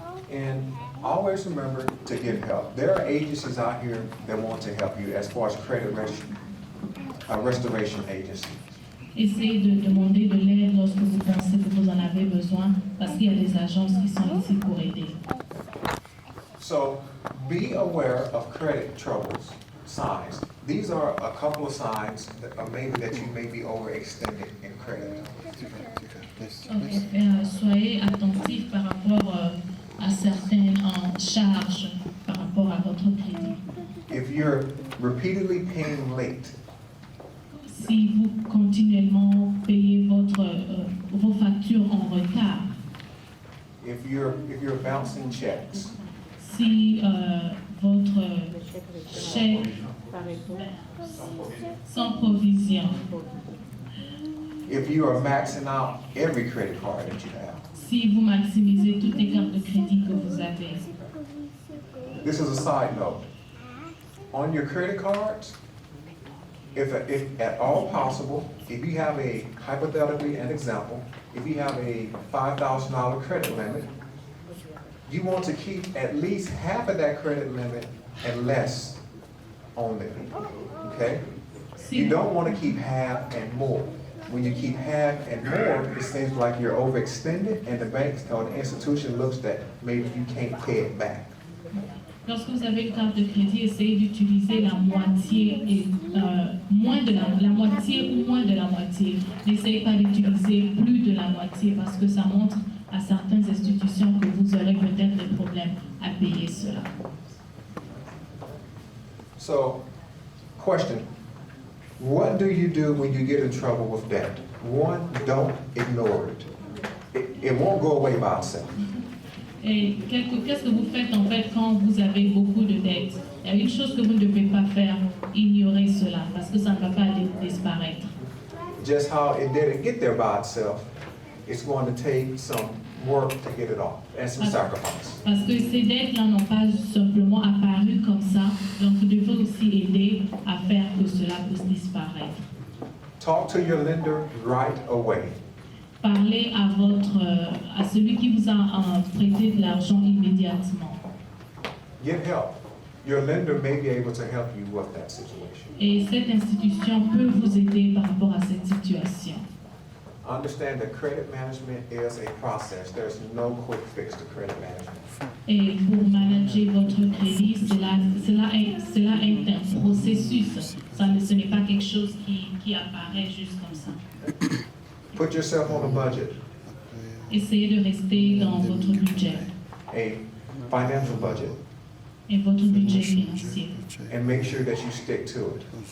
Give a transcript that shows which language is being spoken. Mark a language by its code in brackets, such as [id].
[en] And always remember to get help. There are agencies out here that want to help you as far as credit restoration agencies. [fr] Essayez de demander de l'aide lorsque vous pensez que vous en avez besoin, parce qu'il y a des agences qui sont ici pour aider. [en] So be aware of credit troubles, signs. These are a couple of signs that maybe that you may be overextended in credit. Okay. [fr] Soyez attentifs par rapport à certaines charges par rapport à votre crédit. [en] If you're repeatedly paying late, [fr] si vous continuellement payez vos factures en retard, [en] if you're bouncing checks, [fr] Si votre chèque sans provision, [en] If you are maxing out every credit card that you have, [fr] si vous maximisez toutes les cartes de crédit que vous avez, [en] this is a side note. On your credit cards, if at all possible, if you have a, hypothetically, an example, if you have a $5,000 credit limit, you want to keep at least half of that credit limit and less on there, okay? You don't want to keep half and more. When you keep half and more, it seems like you're overextended and the bank or the institution looks that maybe you can't pay it back. [fr] Lorsque vous avez une carte de crédit, essayez d'utiliser la moitié et moins de la moitié ou moins de la moitié. N'essayez pas d'utiliser plus de la moitié parce que ça montre à certaines institutions que vous aurez peut-être des problèmes à payer cela. [en] So, question, what do you do when you get in trouble with debt? One, don't ignore it. It won't go away by itself. [fr] Et qu'est-ce que vous faites en fait quand vous avez beaucoup de dettes? Il y a une chose que vous ne devez pas faire, ignorer cela, parce que ça ne va pas disparaître. [en] Just how it didn't get there by itself, it's going to take some work to get it off and some sacrifice. [fr] Parce que ces dettes-là n'ont pas simplement apparu comme ça, donc vous devez aussi aider à faire que cela puisse disparaître. [en] Talk to your lender right away. [fr] Parlez à celui qui vous a prêté de l'argent immédiatement. [en] Get help. Your lender may be able to help you with that situation. [fr] Et cette institution peut vous aider par rapport à cette situation. [en] Understand that credit management is a process. There's no quick fix to credit management. [fr] Et pour manager votre crédit, cela est un processus. Ce n'est pas quelque chose qui apparaît juste comme ça. [en] Put yourself on a budget, [fr] Essayez de rester dans votre budget [en] a financial budget, [fr] et votre budget financier. [en] and make sure that you stick to it.